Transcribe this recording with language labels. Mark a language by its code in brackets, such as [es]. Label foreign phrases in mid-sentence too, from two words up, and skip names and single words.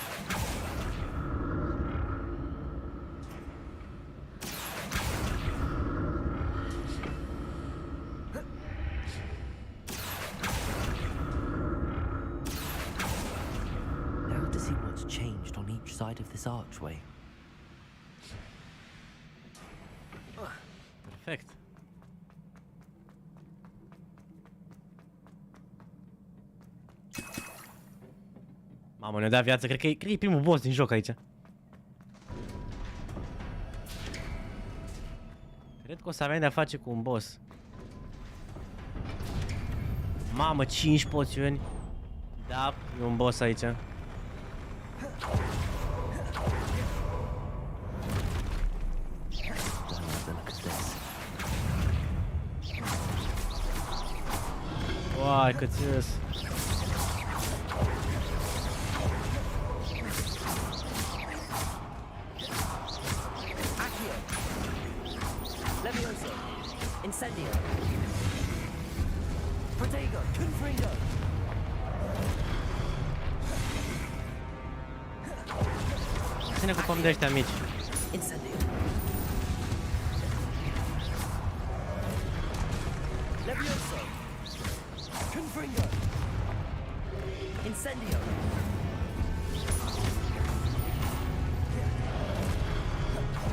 [en] Now to see what's changed on each side of this archway. Perfect. [ro] Mamă, ne-a dat viață. Cred că e primul boss din joc aici. Cred că o să avem de-a face cu un boss. Mamă, 5 poțiuni. Da, e un boss aici. Uai, cât ți-s. [en] Accio! Levioso! Incendio! Protego! Confringo! [ro] Să ne ocupăm de ăștia mici. [en] Incendio! Levioso! Confringo! Incendio!